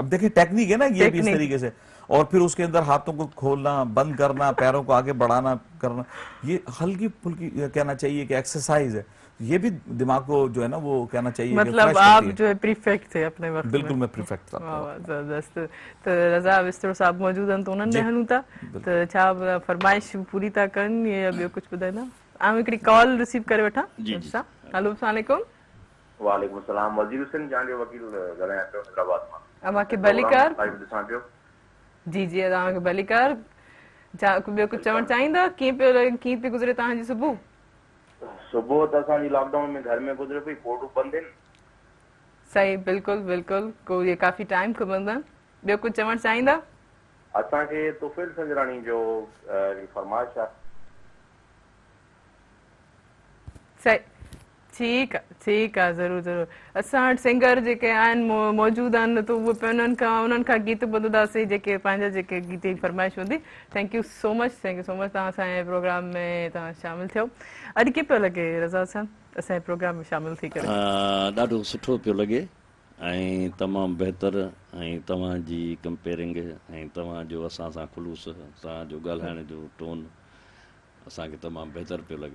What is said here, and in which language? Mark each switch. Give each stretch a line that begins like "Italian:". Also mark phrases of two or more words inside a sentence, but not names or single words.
Urdu: اب دیکھیے ٹیکنیک ہے نا یہ بھی اس طریقے سے، اور پھر اس کے اندر ہاتھوں کو کھولنا، بند کرنا، پیروں کو آگے بڑھانا کرنا، یہ ہلکی پھلکی کہنا چاہیے کہ ایکسرسائز ہے. یہ بھی دماغ کو جو ہے نا وہ کہنا چاہیے, مطلب آپ جو ہے پریفیکٹ تھے اپنے وقت? بالکل، میں پریفیکٹ تھا. زبردست. تو رضا وستر صاحب موجود ہیں تو انہوں نے
Sindhi: हनू था तो छा फरमाइश पूरी था करन ये ॿियो कुछ ॿुधाईंदा? आऊं हिकिड़ी कॉल रिसीव करे वठां।
Arabic: हेलो, السلام عليكم. وعليكم سلام.
Sindhi: वजीर हुसैन जान जो वकील ॻाल्हायां पियो हैदराबाद मां। अमांखे भलीकार ॾिसां पियो। जी जी, अमांखे भलीकार। ॿियो कुछ चवण चाहींदा? कीअं पे गुज़रे तव्हांजी सुबुह? सुबुह त असांजी लॉकडाउन में घर में गुज़रे पई, कोर्टूं बंदि आहिनि। सही, बिल्कुल बिल्कुल, को ये काफ़ी टाइम खां बंदि आहिनि। ॿियो कुछ चवण चाहींदा? असांखे तुफ़ैल संजराणी जो फरमाइश आहे। सही, ठीक आहे, ज़रूर ज़रूर। असां वटि सिंगर जेके आहिनि मौजूद आहिनि त उहे उन्हनि खां गीत ॿुधंदासीं जेके पंहिंजा जेके गीत जी फरमाइश हूंदी।
English: thank you so much
Sindhi: तव्हां असांजे प्रोग्राम में तव्हां शामिल थियो। अॼु कीअं पियो लॻे रज़ा साहब असांजे प्रोग्राम में शामिल थी करे? ॾाढो सुठो पियो लॻे ऐं तमामु बहितर, ऐं तव्हांजी कंपेयरिंग ऐं तव्हांजो असां सां ख़ुलूस, तव्हांजो ॻाल्हाइण जो टोन असांखे तमामु बहितर पियो लॻे।